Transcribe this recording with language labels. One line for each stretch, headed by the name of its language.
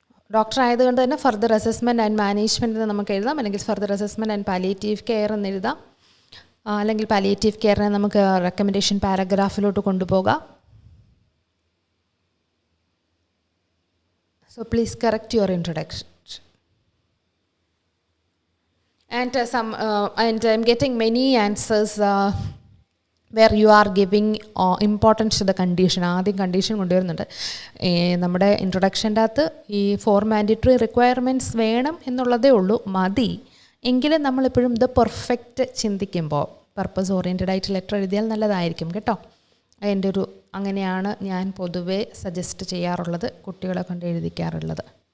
Malayalam: Doctor ആയതുകൊണ്ട് തന്നെ further assessment and management എന്ന് നമുക്ക് എഴുതാം, അല്ലെങ്കിൽ further assessment and palliative care എന്ന് എഴുതാം, അല്ലെങ്കിൽ പാലിയേറ്റീവ് കെയറിനെ നമുക്ക് റെക്കമെൻഡേഷൻ പാരഗ്രാഫിലോട്ട് കൊണ്ടുപോകാം.
English: So please correct your introduction. And I'm getting many answers where you are giving importance to the condition.
Malayalam: ആദ്യം കണ്ടീഷൻ കൊണ്ടുവരുന്നുണ്ട്. നമ്മുടെ ഇൻട്രൊഡക്ഷൻ്റെ അകത്ത് ഈ 4 മാൻഡേറ്ററി റിക്വയർമെൻറ്റ്സ് വേണം എന്നുള്ളതേ ഉള്ളൂ, മതി. എങ്കിലും നമ്മളിപ്പോഴും ഇത് പെർഫെക്റ്റ് ചിന്തിക്കുമ്പോൾ പർപ്പസ് ഓറിയൻറ്റഡ് ആയിട്ട് ലെറ്റർ എഴുതിയാൽ നല്ലതായിരിക്കും കേട്ടോ. അതിൻ്റെ ഒരു അങ്ങനെയാണ് ഞാൻ പൊതുവേ സജസ്റ്റ് ചെയ്യാറുള്ളത്, കുട്ടികളെ കൊണ്ട് എഴുതിക്കാറുള്ളത്.